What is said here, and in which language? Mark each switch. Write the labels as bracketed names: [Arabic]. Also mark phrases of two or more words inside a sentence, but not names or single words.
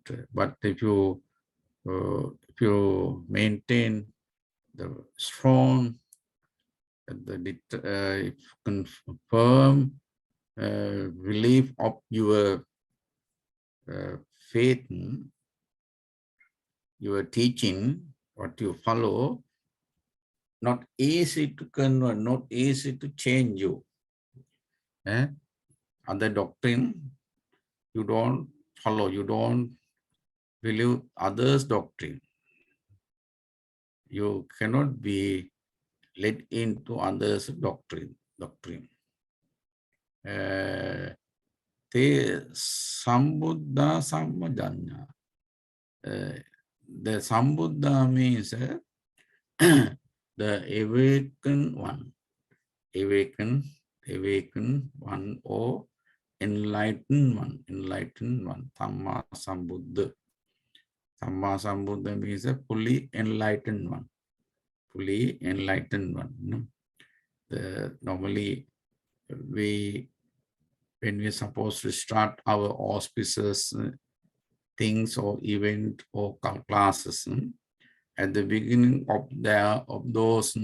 [English] But if you maintain the strong, confirm belief of your faith, your teaching, what you follow, not easy to convert, not easy to change you. Other doctrine, you don't follow, you don't believe others' doctrine. You cannot be led into others' doctrine. [Pali] Te sambuddha samma'd'aññāya. [English] The sambuddha means the awakened one, awakened one, or enlightened one, [Pali] Samma Sambuddha. Samma Sambuddha [English] means a fully enlightened one, Normally, when we're supposed to start our auspicious things or event or classes, at the beginning of those